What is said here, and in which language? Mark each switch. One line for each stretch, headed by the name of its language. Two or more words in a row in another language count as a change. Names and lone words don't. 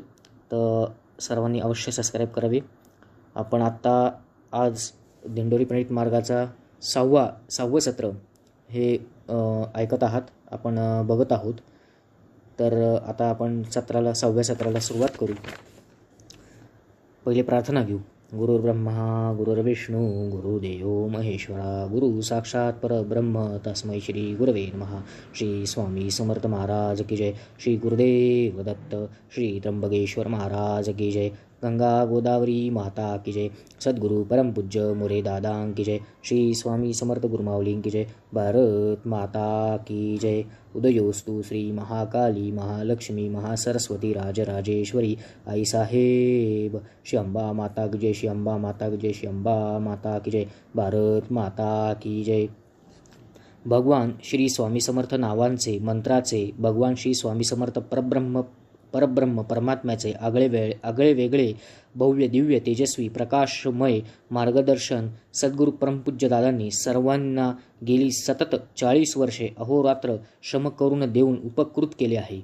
Marathi: तर सर्वांनी अवश्य सबस्क्राईब करावे. आपण आज दिंडोरी प्रणित मार्गाचा सहावं सत्र हे ऐकत आहात, आपण बघत आहोत. तर आता आपण सहाव्या सत्राला सुरुवात करू. पहिले प्रार्थना घेऊ.
Sanskrit: गुरुर्ब्रह्मा गुरुर्विष्णू गुरुदेव महेश्वरा गुरु साक्षात परब्रह्म तस्मै श्री गुरवे नमः.
Hindi: श्री स्वामी समर्थ महाराज की जय. श्री गुरुदेव दत्त. श्री त्र्यंबकेश्वर महाराज की जय. गंगा गोदावरी माता की जय. सद्गुरु परम पूज्य मोरे दादा की जय. श्री स्वामी समर्थ गुरुमाऊली की जय. भारत माता की जय.
Marathi: उदयोस्तु श्री महाकाली महालक्ष्मी महासरस्वती राजराजेश्वरी आई साहेब.
Hindi: श्री अंबा माता की जय. श्री अंबा माता की जय. श्री अंबा माता की जय. भारत माता की जय.
Marathi: भगवान श्री स्वामी समर्थ नावांचे मंत्राचे भगवान श्री स्वामी समर्थ परब्रह्म परमात्म्याचे आगळे वेगळे भव्य दिव्य तेजस्वी प्रकाशमय मार्गदर्शन सद्गुरू परमपूज्य दादांनी सर्वांना गेली सतत 40 वर्षे अहोरात्र श्रम करून देऊन उपकृत केले आहे.